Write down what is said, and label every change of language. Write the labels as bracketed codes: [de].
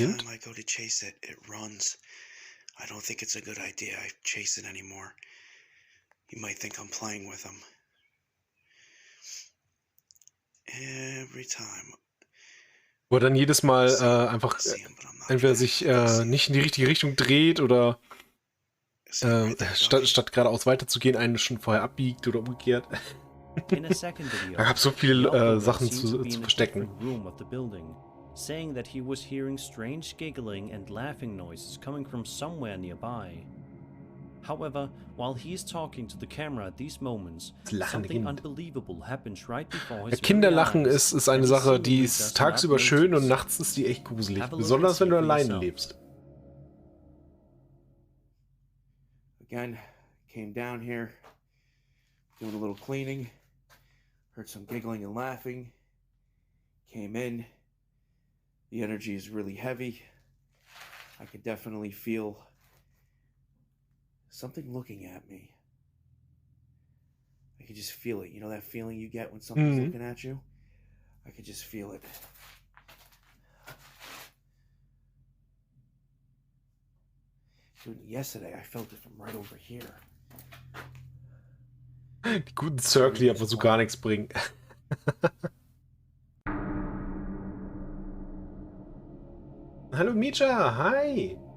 [en] Every time I go to chase it, it runs. I don't think it's a good idea I chase it anymore. You might think I'm playing with him. Every time. [de] Wo er dann jedes Mal einfach entweder sich nicht in die richtige Richtung dreht oder statt geradeaus weiterzugehen, einen schon vorher abbiegt oder umgekehrt. Da gab es so viele Sachen zu verstecken. [en] Saying that he was hearing strange giggling and laughing noises coming from somewhere nearby. However, while he is talking to the camera at these moments, something unbelievable happens right before his [de] Kinderlachen ist eine Sache, die ist tagsüber schön und nachts ist die echt gruselig. Besonders wenn du alleine lebst. [en] Again, came down here, doing a little cleaning, heard some giggling and laughing, came in. The energy is really heavy. I could definitely feel something looking at me. I could just feel it. You know that feeling you get when something's looking at you? I could just feel it. Dude, yesterday I felt it from right over here. [de] Die guten Circle, die einfach so gar nichts bringen. Hallo Micha, hi!